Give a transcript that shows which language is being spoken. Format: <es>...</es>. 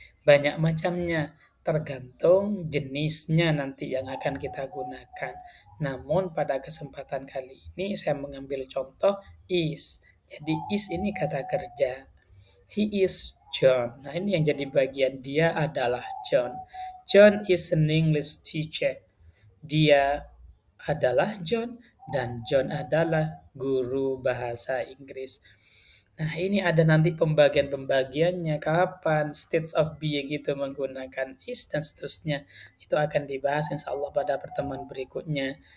<id>Banyak macamnya, tergantung jenisnya nanti yang akan kita gunakan. Namun pada kesempatan kali ini saya mengambil contoh is. Jadi is ini kata kerja.</id> <en>He is John.</en> <id>Nah, ini yang jadi bagian dia adalah John.</id> <en>John is an English teacher.</en> <id>Dia adalah John dan John adalah guru bahasa Inggris. Nah, ini ada nanti pembagian-pembagiannya, kapan states of being itu menggunakan is dan seterusnya. Itu akan dibahas insya Allah pada pertemuan berikutnya.</id>